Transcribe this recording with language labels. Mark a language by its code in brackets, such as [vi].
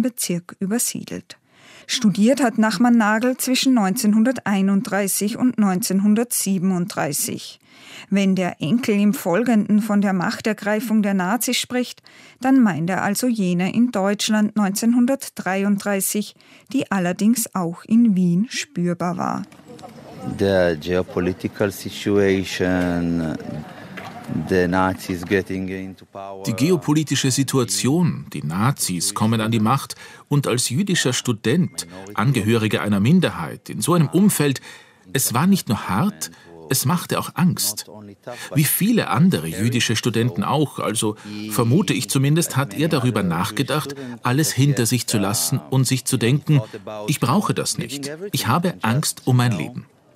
[de] Bezirk übersiedelt. Studiert hat Nachman Nagel zwischen 1931 und 1937. Wenn der Enkel im Folgenden von der Machtergreifung der Nazis spricht, dann meint er also jene in Deutschland 1933, die allerdings auch in Wien spürbar war. [en] The geopolitical situation, the Nazis getting into power. [de] Die geopolitische Situation, die Nazis kommen an die Macht und als jüdischer Student, Angehöriger einer Minderheit, in so einem Umfeld, es war nicht nur hart, es machte auch Angst. Wie viele andere jüdische Studenten auch, also vermute ich zumindest, hat er darüber nachgedacht, alles hinter sich zu lassen und sich zu denken, ich brauche das nicht, ich habe Angst um mein Leben.